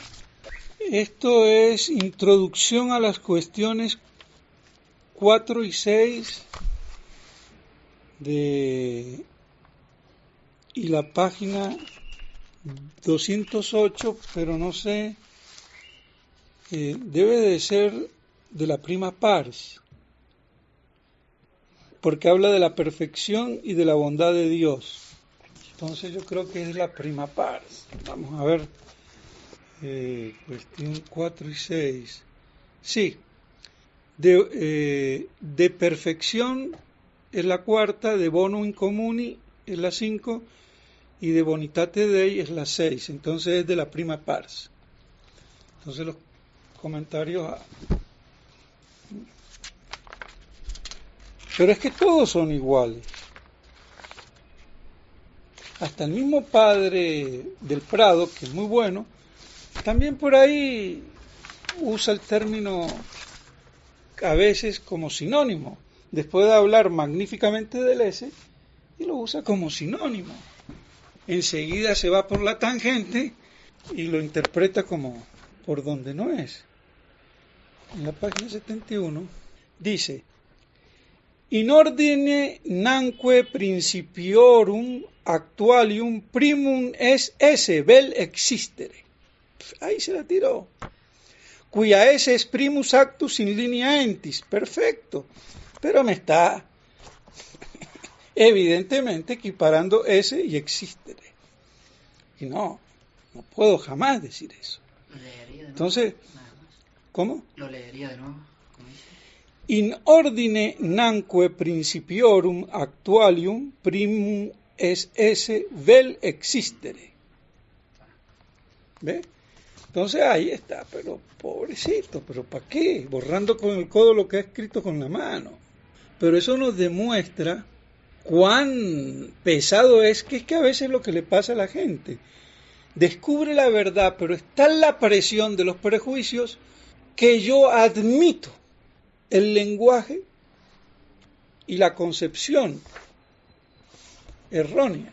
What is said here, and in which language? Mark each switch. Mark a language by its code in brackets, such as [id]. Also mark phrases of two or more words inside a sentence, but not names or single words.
[es] Esto es introducción a las cuestiones 4 y 6 y la página 208, pero no sé, debe de ser de la [la] prima pars, [es] porque habla de la perfección y de la bondad de Dios. Entonces yo creo que es la [la] prima pars. [es] Vamos a ver, cuestión 4 y 6. Sí, de perfección es la cuarta, de [la] bonum communi [es] es la 5 y [la] de bonitate dei [es] es la 6. Entonces es de la [la] prima pars. [es] Entonces los comentarios... Pero es que todos son iguales. Hasta el mismo padre del Prado, que es muy bueno, también por ahí usa el término a veces como sinónimo, después de hablar magníficamente del ese, y lo usa como sinónimo. Enseguida se va por la tangente y lo interpreta como por donde no es. En la página 71 dice: [la] in ordine nanque principiorum actualium primum es esse vel existere. [es] Ahí se la tiró. [la] Cuya esse es primus actus in linea entis. [es] Perfecto. Pero me está evidentemente equiparando ese y existere. Y no puedo jamás decir eso. Lo leería de nuevo. Entonces, ¿cómo? Lo leería de nuevo. [la] In ordine nanque principiorum actualium primum es esse vel existere. [es] ¿Ve? Entonces ahí está, pero pobrecito, pero ¿para qué? Borrando con el codo lo que ha escrito con la mano. Pero eso nos demuestra cuán pesado es que a veces lo que le pasa a la gente. Descubre la verdad, pero está en la presión de los prejuicios que yo admito el lenguaje y la concepción errónea.